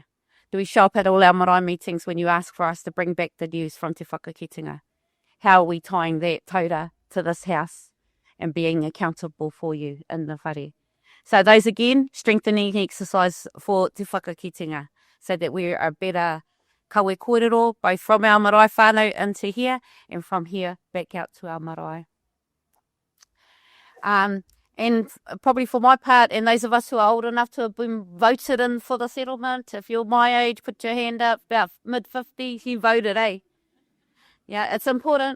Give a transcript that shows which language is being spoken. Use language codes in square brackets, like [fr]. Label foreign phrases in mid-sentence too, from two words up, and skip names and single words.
[en] Do we show up at all our marae meetings when you ask for us to bring back the news from Te Whakakitenga? How are we tying that taura to this house and being accountable for you in the whare? So those again, strengthening exercise for Te Whakakitenga, so that we are better [mi] kawe kōrero, [en] both from our [mi] marae whānau [en] into here, and from here back out to our marae. And probably for my part, and those of us who are old enough to have been voted in for the settlement, if you're my age, put your hand up, about mid-50s, you voted, eh? Yeah, it's important.